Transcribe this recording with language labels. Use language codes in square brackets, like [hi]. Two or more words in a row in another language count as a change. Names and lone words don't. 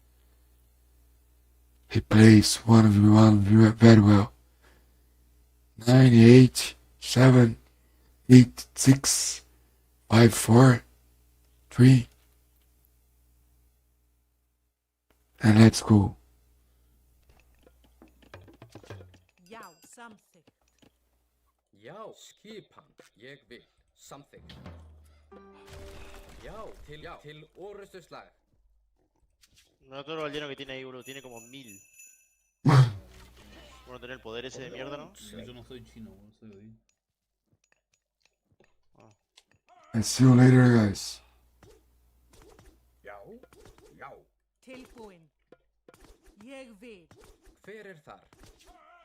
[en] He plays 1v1 very well. 9, 8, 7, 8, 6, 5, 4, 3. And let's go. [is] Já, samþykkt. Já, skipan. Ég vil. Samþykkt. Já, til orustuslag. [es] No todo lo lleno que tiene ahí, bro. Tiene como 1000. Bueno, tener el poder ese de mierda, ¿no? Yo no soy chino, soy de ahí. [en] And see you later, guys. [is] Já. Tilbúin. Ég vil. Hver er þar?